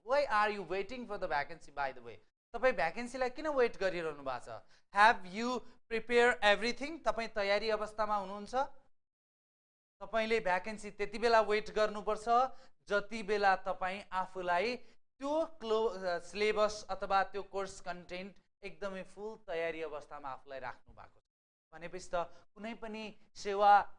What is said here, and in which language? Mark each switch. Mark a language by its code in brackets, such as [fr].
[en] Why are you waiting for the vacancy, by the way? [ne] तपाई vacancy लाई किन weight गरिरहनु भएको छ? [en] Have you prepared everything? [ne] तपाई तयारी अवस्थामा हुनुहुन्छ? तपाईले भ्याकेन्सी त्यति बेला वेट गर्नुपर्छ जति बेला तपाई आफुलाई त्यो सिलेबस अथवा त्यो कोर्स कन्टेन्ट एकदमै फुल तयारी अवस्थामा आफुलाई राख्नु भएको छ. भनेपछि त कुनै पनि सेवा,